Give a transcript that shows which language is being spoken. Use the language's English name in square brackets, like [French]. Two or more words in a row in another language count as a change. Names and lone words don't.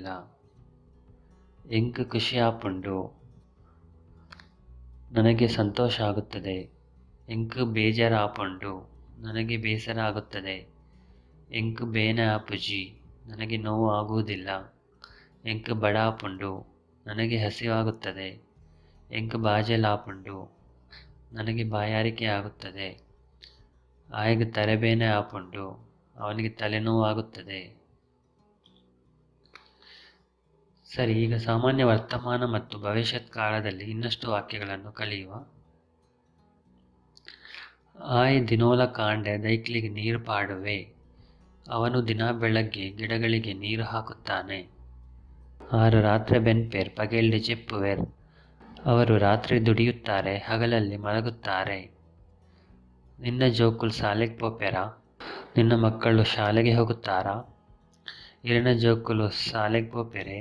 [Tulu] ಎಂಕ್ ಖುಷಿ ಆಪುಂಡು, [Kannada] ನನಗೆ ಸಂತೋಷ ಆಗುತ್ತದೆ. [Tulu] ಎಂಕ್ ಬೇಜಾರು ಆಪುಂಡು, [Kannada] ನನಗೆ ಬೇಸರ ಆಗುತ್ತದೆ. [Tulu] ಎಂಕ್ ಬೇನೆ ಆಪುಜಿ, [Kannada] ನನಗೆ ನೋವು ಆಗುವುದಿಲ್ಲ. [Tulu] ಎಂಕ್ ಬಡ ಆಪುಂಡು, [Kannada] ನನಗೆ ಹಸಿವಾಗುತ್ತದೆ. [Tulu] ಎಂಕ್ ಬಾಜೆಲ್ ಆಪುಂಡು, [Kannada] ನನಗೆ ಬಾಯಾರಿಕೆ ಆಗುತ್ತದೆ. ಆಯ್ಗೆ ತಲೆಬೇನೆ ಆಪುಂಡು, ಅವನಿಗೆ ತಲೆನೋವು ಆಗುತ್ತದೆ. ಸರಿ, ಈಗ ಸಾಮಾನ್ಯ ವರ್ತಮಾನ ಮತ್ತು ಭವಿಷ್ಯತ್ ಕಾಲದಲ್ಲಿ ಇನ್ನಷ್ಟು ವಾಕ್ಯಗಳನ್ನು ಕಲಿಯುವ. [Tulu] ಆಯ್ ದಿನೋಲ ಕಾಂಡೆ ದೈಕ್ಲಿಗೆ ನೀರು ಪಾಡುವೆ. [Kannada] ಅವನು ದಿನ ಬೆಳಗ್ಗೆ ಗಿಡಗಳಿಗೆ ನೀರು ಹಾಕುತ್ತಾನೆ. [Tulu] ಆರು ರಾತ್ರಿ ಬೆನ್ಪೇರ್ ಪಗೇಲ್ಡಿ ಚೆಪ್ಪುವೆರ್. [Kannada] ಅವರು ರಾತ್ರಿ ದುಡಿಯುತ್ತಾರೆ, ಹಗಲಲ್ಲಿ ಮಲಗುತ್ತಾರೆ. [Tulu] ನಿನ್ನ ಜೋಕುಲ್ ಶಾಲೆಗೆ ಪೋಪೆರಾ? [Kannada] ನಿನ್ನ ಮಕ್ಕಳು ಶಾಲೆಗೆ ಹೋಗುತ್ತಾರಾ? [Tulu] ಇರಿನ ಜೋಕುಲು ಶಾಲೆಗೆ ಪೋಪೆರೆ?